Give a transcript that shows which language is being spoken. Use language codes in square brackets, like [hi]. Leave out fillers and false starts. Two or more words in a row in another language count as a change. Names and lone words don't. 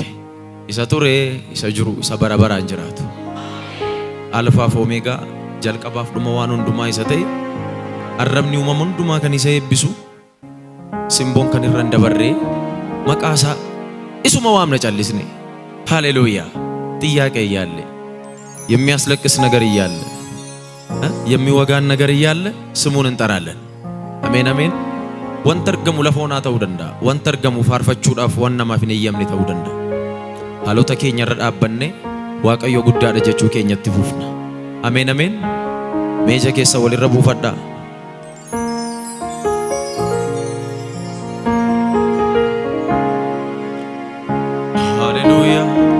[om] Isa ture, isa jiru, isa bara baraan jiraatu. Alfaaf Omeegaa jalqabaaf dhuma waan hundumaa isa ta'e. Arrabni uumama hundumaa kan isa eebbisu. Simboon kan irra hin dabarree maqaa isaa isuma waamna callisne. Haleluuyaa. [am] ጥያቄ እያለ የሚያስለቅስ ነገር እያለ የሚወጋን ነገር እያለ ስሙን እንጠራለን። አሜን አሜን። ወንተ እርገሙ ለፎና [om] ta'uu danda'a. Wanta argamu faarfachuudhaaf waan namaaf hin eeyyamne ta'uu danda'a. Haalota keenya irra dhaabbanne Waaqayyo guddaadha jechuu keenyatti fufna. Ameen ameen. Meeja keessa walirra buufadhaa. Haleluuyaa.